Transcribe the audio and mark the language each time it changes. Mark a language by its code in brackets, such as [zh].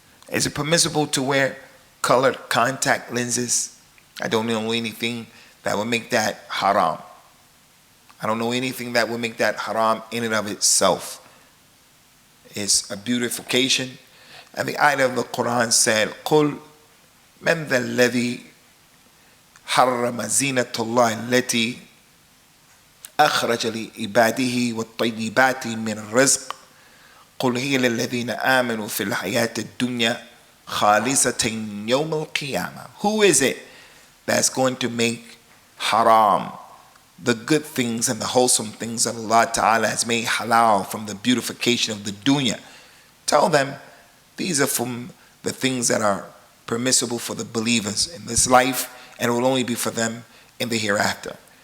[en] Is it permissible to wear colored contact lenses? I don't know anything that would make that haram. I don't know anything that would make that haram in and of itself. It's a beautification. And the ayah of the Quran said, [ar] قُلْ مَنْ ذَا الَّذِي حَرَّمَ زِينَةَ اللَّهِ الَّتِي أَخْرَجَ لِعِبَادِهِ وَالطَّيِّبَاتِ مِنَ الرِّزْقِ قُلْ هِيَ لِلَّذِينَ آمَنُوا فِي الْحَيَاةِ الدُّنْيَا خَالِصَةً يَوْمَ الْقِيَامَةِ. [en] Who is it that's going to make haram the good things and the wholesome things that Allah Ta'ala has made halal from the beautification of the dunya? Tell them these are from the things that are permissible for the believers in this life, and it will only be for them in the hereafter.